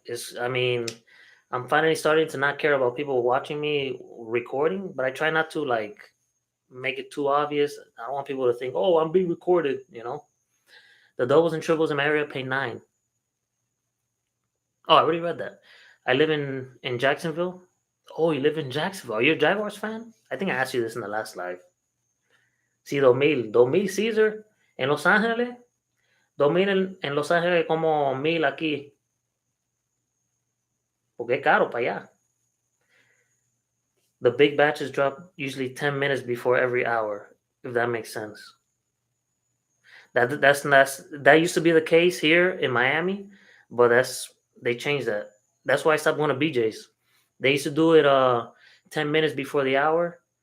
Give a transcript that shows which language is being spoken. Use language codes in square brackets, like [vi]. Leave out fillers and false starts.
[en] It's I mean, I'm finally starting to not care about people watching me recording, but I try not to like make it too obvious. I don't want people to think, "Oh, I'm being recorded." The doubles and triples in my area pay 9. Oh, I already read that. I live in Jacksonville. Oh, you live in Jacksonville. Are you a Jaguars fan? I think I asked you this in the last live. [es] Sí, 2000 Caesar en Los Ángeles. 2000 en Los Ángeles como 1000 aquí. Porque es caro para allá. [en] The big batches drop usually 10 minutes before every hour, if that makes sense. That used to be the case here in Miami, but they changed that. That's why I stopped going to BJ's. They used to do it 10 minutes before the hour.